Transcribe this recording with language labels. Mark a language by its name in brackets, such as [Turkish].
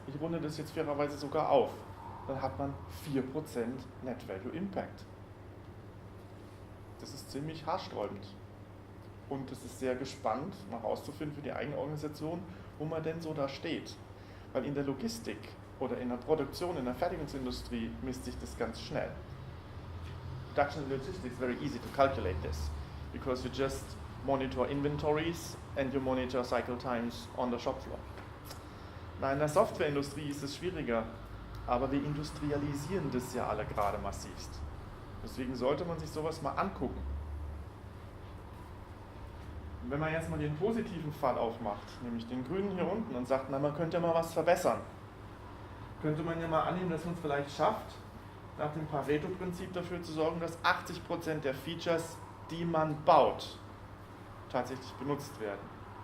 [German] Ich runde das jetzt fairerweise sogar auf. Dann hat man 4% Net Value Impact. Das ist ziemlich haarsträubend. Und es ist sehr gespannt, mal herauszufinden für die eigene Organisation, wo man denn so da steht. Weil in der Logistik oder in der Produktion, in der Fertigungsindustrie misst sich das ganz schnell. [English] Production logistics is very easy to calculate this, because you just monitor inventories and you monitor cycle times on the shop floor. [German] Na, in der Softwareindustrie ist es schwieriger, aber wir industrialisieren das ja alle gerade massivst. Deswegen sollte man sich sowas mal angucken. Und wenn man jetzt mal den positiven Fall aufmacht, nämlich den grünen hier unten, und sagt, na, man könnte ja mal was verbessern, könnte man ja mal annehmen, dass man es vielleicht schafft, nach dem Pareto-Prinzip dafür zu sorgen, dass 80% der Features, die man baut, tatsächlich benutzt werden.